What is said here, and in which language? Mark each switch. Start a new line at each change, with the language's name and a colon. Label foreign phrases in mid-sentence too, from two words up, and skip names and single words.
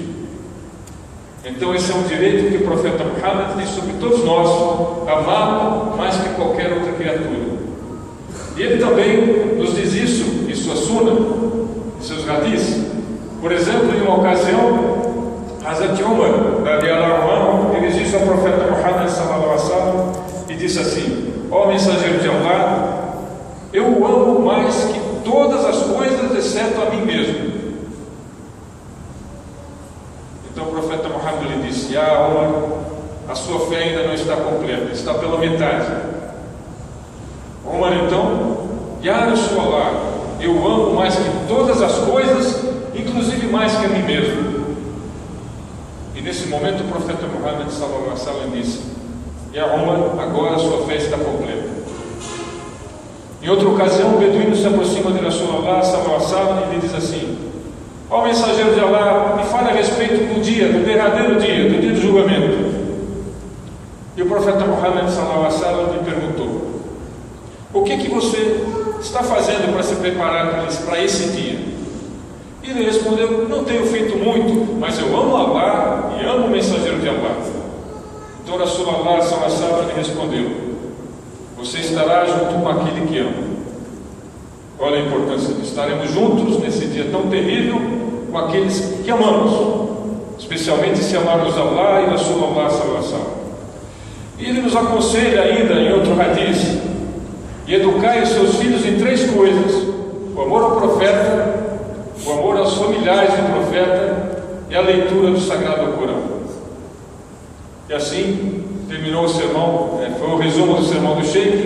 Portuguese: Então esse é um direito que o profeta Muhammad tem sobre todos nós, amá-lo mais que qualquer outra criatura. E ele também nos diz isso em sua Sunna, em seus hadiths. Por exemplo, em uma ocasião, Hazrat Umar, ele disse ao profeta Muhammad
Arabic: صلى الله عليه وسلم
Portuguese: e disse assim: ó mensageiro de Allah, eu o amo mais que todas as coisas, exceto a mim mesmo. Então o profeta Muhammad lhe disse: Umar, a sua fé ainda não está completa, está pela metade. Umar então:
Arabic: يا رسول الله,
Portuguese: eu o amo mais que todas as coisas, inclusive mais que a mim mesmo. E nesse momento o profeta Muhammad
Arabic: صلى الله عليه وسلم
Portuguese: disse: Ya Umar, agora a sua fé está completa. Em outra ocasião, o beduíno se aproxima de
Arabic: رسول الله صلى الله عليه وسلم
Portuguese: e lhe diz assim: ó mensageiro de Allah, me fale a respeito do dia, do derradeiro dia, do dia do julgamento. E o profeta Muhammad
Arabic: صلى الله عليه وسلم
Portuguese: lhe perguntou: o que você está fazendo para se preparar para esse dia? E ele respondeu: não tenho feito muito, mas eu amo Allah e amo o mensageiro de Allah. Então
Arabic: رسول الله صلى الله عليه وسلم
Portuguese: lhe respondeu: você estará junto com aquele que ama. Olha a importância disso. Estaremos juntos nesse dia tão terrível com aqueles que amamos, especialmente se amarmos Allah e
Arabic: رسول الله صلى الله عليه وسلم.
Portuguese: E ele nos aconselha ainda em outro hadith: e educai os seus filhos em 3 coisas: o amor ao profeta, o amor aos familiares do profeta e a leitura do Sagrado Corão. E assim terminou o sermão, foi o resumo do sermão do Sheikh.